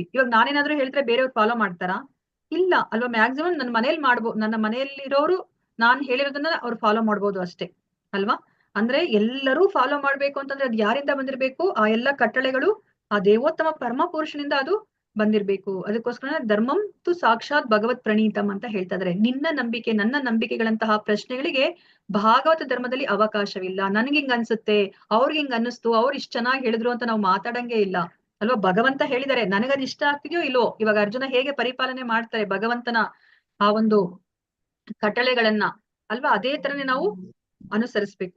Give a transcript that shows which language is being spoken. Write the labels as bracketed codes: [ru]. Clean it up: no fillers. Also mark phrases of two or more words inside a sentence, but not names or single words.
[kn] ಇವಾಗ ನಾನೇನಾದ್ರೂ ಹೇಳಿದ್ರೆ ಬೇರೆಯವ್ರು ಫಾಲೋ ಮಾಡ್ತಾರಾ? ಇಲ್ಲ ಅಲ್ವಾ. ಮ್ಯಾಕ್ಸಿಮಮ್ ನನ್ನ ಮನೆಯಲ್ಲಿರೋರು ನಾನ್ ಹೇಳಿರೋದನ್ನ ಅವ್ರು ಫಾಲೋ ಮಾಡ್ಬೋದು ಅಷ್ಟೇ ಅಲ್ವಾ. ಅಂದ್ರೆ ಎಲ್ಲರೂ ಫಾಲೋ ಮಾಡ್ಬೇಕು ಅಂತಂದ್ರೆ ಅದು ಯಾರಿಂದ ಬಂದಿರ್ಬೇಕು? ಆ ಎಲ್ಲ ಕಟ್ಟಳೆಗಳು ಆ ದೇವೋತ್ತಮ ಪರಮ ಪುರುಷನಿಂದ ಅದು ಬಂದಿರ್ಬೇಕು. ಅದಕ್ಕೋಸ್ಕರ [sa] ಧರ್ಮಂ ತು ಸಾಕ್ಷಾತ್ ಭಗವತ್ ಪ್ರಣೀತಂ [kn] ಅಂತ ಹೇಳ್ತಾ ಇದಾರೆ. ನಿನ್ನ ನಂಬಿಕೆ ನನ್ನ ನಂಬಿಕೆಗಳಂತಹ ಪ್ರಶ್ನೆಗಳಿಗೆ ಭಾಗವತ ಧರ್ಮದಲ್ಲಿ ಅವಕಾಶವಿಲ್ಲ. ನನ್ಗೆ ಹಿಂಗ್ ಅನ್ಸುತ್ತೆ, ಅವ್ರಿಗೆ ಹಿಂಗ್ ಅನ್ನಿಸ್ತು, ಅವ್ರು ಇಷ್ಟ ಚೆನ್ನಾಗಿ ಹೇಳಿದ್ರು ಅಂತ ನಾವು ಮಾತಾಡಂಗೆ ಇಲ್ಲ ಅಲ್ವಾ. ಭಗವಂತ ಹೇಳಿದಾರೆ, ನನಗದ್ ಇಷ್ಟ ಆಗ್ತಿದ್ಯೋ ಇಲ್ವೋ. ಇವಾಗ ಅರ್ಜುನ ಹೇಗೆ ಪರಿಪಾಲನೆ ಮಾಡ್ತಾರೆ ಭಗವಂತನ ಆ ಒಂದು ಕಟ್ಟಳೆಗಳನ್ನ ಅಲ್ವಾ, ಅದೇ ತರನೇ ನಾವು ಅನುಸರಿಸ್ಬೇಕು.